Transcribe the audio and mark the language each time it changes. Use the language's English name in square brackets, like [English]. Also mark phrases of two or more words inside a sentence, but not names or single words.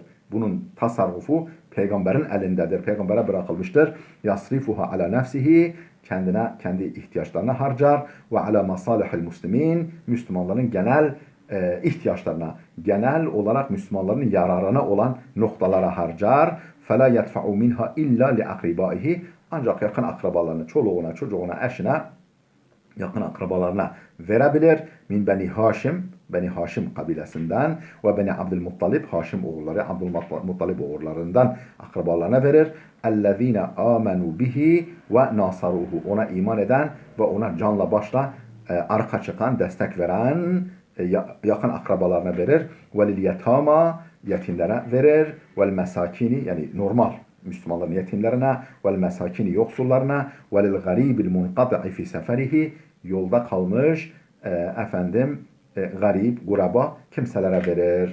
[Turkish] Bunun tasarrufu peygamberin elindedir. Peygambere bırakılmıştır. [Arabic] يَصْرِفُهَا عَلَى نَفْسِهِ, [Turkish] kendi ihtiyaçlarına harcar ve [Arabic] عَلَى مَصَالِحِ الْمُسْلِمِينَ, [Turkish] Müslümanların genel ihtiyaçlarına, genel olarak Müslümanların yararına olan noktalara harcar. [Arabic] فَلَا يَدْفَعُ مِنْهَا اِلَّا لِأَقْرِبَائِهِ, [Turkish] ancak yakın akrabalarına, çoluğuna, çocuğuna, eşine, yakın akrabalarına verebilir. Min Beni Haşim kabilesinden ve Beni Abdülmuttalib, Haşim oğulları, Abdülmuttalib oğullarından akrabalarına verir. [Arabic] اَلَّذ۪ينَ آمَنُوا بِهِ وَنَصَرُوهُ, [Turkish] ona iman eden ve ona canla başla arka çıkan, destek veren yakın akrabalarına verir. [Arabic] وَلِلْيَتَامَى, [Turkish] yetimlere verir. [Arabic] وَالْمَسَاكِينِ, [Turkish] yani normal Müslümanların yetimlerine, [Arabic] وَالْمَسَاكِينِ [Turkish] yoksullarına, [Arabic] وَلِلْغَرِيبِ الْمُنْقَطِعِ فِي سَفَرِهِ, [Turkish] yolda kalmış garip, guraba kimselere verir.